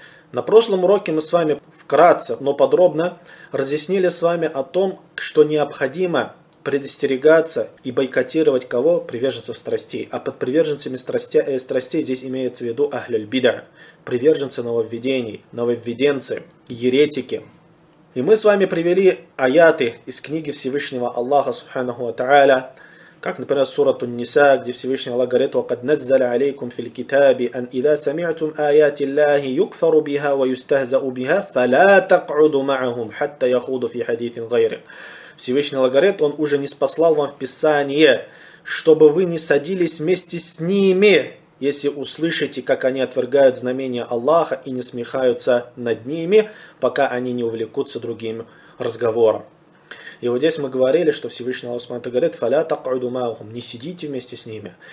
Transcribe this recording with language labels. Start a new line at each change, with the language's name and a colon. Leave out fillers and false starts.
Russian: На прошлом уроке мы с вами вкратце, но подробно разъяснили с вами о том, что необходимо предостерегаться и бойкотировать кого? Приверженцев страстей. А под приверженцами страстей здесь имеется в виду ахляль-бида, приверженцы нововведений, нововведенцы, еретики. И мы с вами привели аяты из книги Всевышнего Аллаха, субханаху ва та'аля, как, например, сурату Ниса, где Всевышний Аллах говорит,
Arabic: وَقَدْ نَزَّلَ عَلَيْكُمْ فِي الْكِتَابِ أَنْ إِذَا سَمِعْتُمْ آيَاتِ اللَّهِ يُكْفَرُ بِهَا وَيُسْتَهْزَأُ بِهَا فَلَا تَقْعُدُ مَعَهُمْ حَتَّى يَخُوضُ فِي حَدِيثٍ غَيْرِهِ.
Russian: Всевышний Аллах говорит, он уже ниспослал вам в Писание, чтобы вы не садились вместе с ними, если услышите, как они отвергают знамения Аллаха и не смехаются над ними, пока они не увлекутся другим разговором. И вот здесь мы говорили, что Всевышний Аллах Субхана говорит,
Arabic: «Фаля такъуду маъхум»,
Russian: не сидите вместе с ними.